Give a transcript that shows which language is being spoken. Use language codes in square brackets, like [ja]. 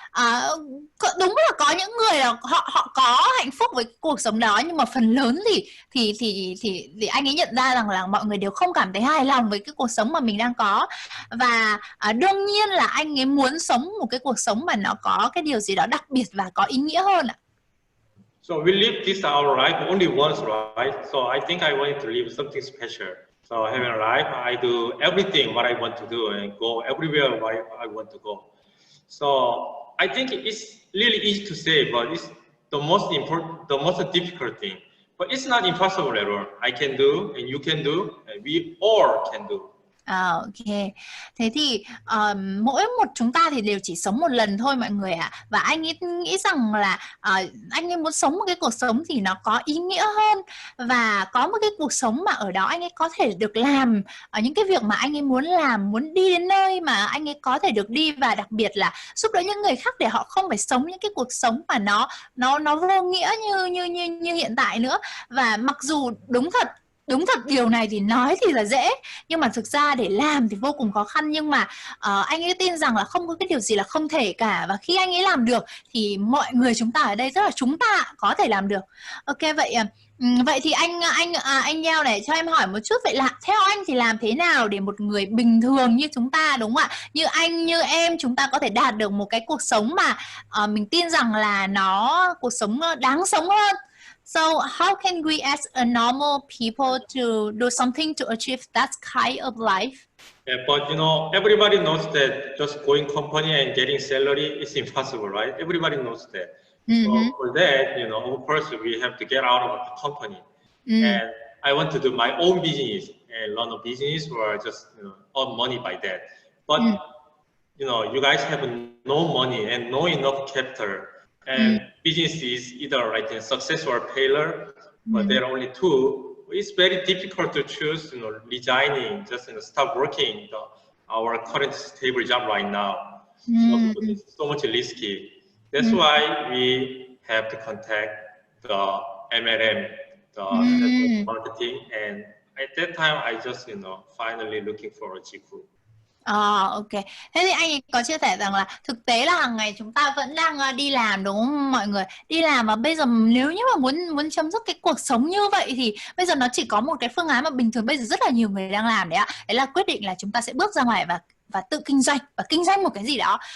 [vi] Và đúng là có những người là họ có hạnh phúc với cuộc sống đó, nhưng mà phần lớn thì anh ấy nhận ra rằng là mọi người đều không cảm thấy hài lòng với cái cuộc sống mà mình đang có, và đương nhiên là anh ấy muốn sống một cái cuộc sống mà nó có cái điều gì đó đặc biệt và có ý nghĩa hơn ạ. [en] So we live this our life only once, right? So I think I wanted to live something special. So having a life, I do everything what I want to do and go everywhere where I want to go. So I think it's really easy to say, but it's the most important, the most difficult thing. But it's not impossible at all. I can do, and you can do, and we all can do. [vi] Ok, thế thì mỗi một chúng ta thì đều chỉ sống một lần thôi mọi người ạ. Và anh ấy nghĩ rằng là anh ấy muốn sống một cái cuộc sống thì nó có ý nghĩa hơn, và có một cái cuộc sống mà ở đó anh ấy có thể được làm những cái việc mà anh ấy muốn làm, muốn đi đến nơi mà anh ấy có thể được đi, và đặc biệt là giúp đỡ những người khác để họ không phải sống những cái cuộc sống mà nó vô nghĩa như hiện tại nữa. Và mặc dù đúng thật điều này thì nói thì là dễ, nhưng mà thực ra để làm thì vô cùng khó khăn. Nhưng mà anh ấy tin rằng là không có cái điều gì là không thể cả, và khi anh ấy làm được thì mọi người chúng ta ở đây, rất là chúng ta có thể làm được. Ok, vậy thì anh Nheo này, cho em hỏi một chút, vậy là theo anh thì làm thế nào để một người bình thường như chúng ta, đúng không ạ, như anh như em, chúng ta có thể đạt được một cái cuộc sống mà mình tin rằng là cuộc sống đáng sống hơn? [en] So how can we as a normal people to do something to achieve that kind of life? Yeah, but you know, everybody knows that just going company and getting salary is impossible, right? Everybody knows that. So for that, you know, of course, we have to get out of the company. And I want to do my own business and run a business or just earn money by that. But you know, you guys have no money and no enough capital, and business is either like a success or failure, but there are only two. It's very difficult to choose, you know, resigning, just stop working our current stable job right now. So because it's so much risky. That's why we have to contact the MLM, the marketing, and at that time I just, finally looking for a GCOOP. Ok. [vi] Thế thì anh ấy có chia sẻ rằng là thực tế là hàng ngày chúng ta vẫn đang đi làm, đúng không mọi người? Đi làm mà bây giờ nếu như mà muốn chấm dứt cái cuộc sống như vậy thì bây giờ nó chỉ có một cái phương án mà bình thường bây giờ rất là nhiều người đang làm đấy ạ. Đấy là quyết định là chúng ta sẽ bước ra ngoài và tự kinh doanh, và kinh doanh một cái gì đó.